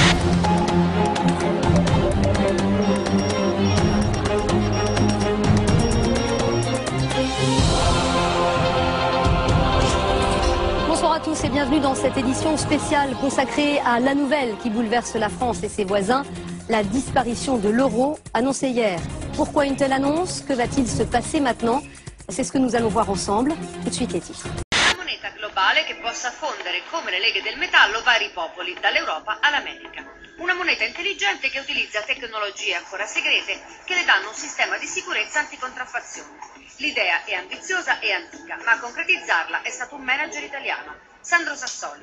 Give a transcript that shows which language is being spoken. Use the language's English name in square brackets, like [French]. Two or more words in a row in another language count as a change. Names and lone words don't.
[French] Bonsoir à tous et bienvenue dans cette édition spéciale consacrée à la nouvelle qui bouleverse la France et ses voisins, la disparition de l'euro annoncée hier. Pourquoi une telle annonce? Que va-t-il se passer maintenant? C'est ce que nous allons voir ensemble. Tout de suite les titres. [Italian] Una moneta globale che possa fondere come le leghe del metallo vari popoli, dall'Europa all'America. Una moneta intelligente che utilizza tecnologie ancora segrete che le danno un sistema di sicurezza anticontraffazione. L'idea è ambiziosa e antica, ma a concretizzarla è stato un manager italiano, Sandro Sassoli.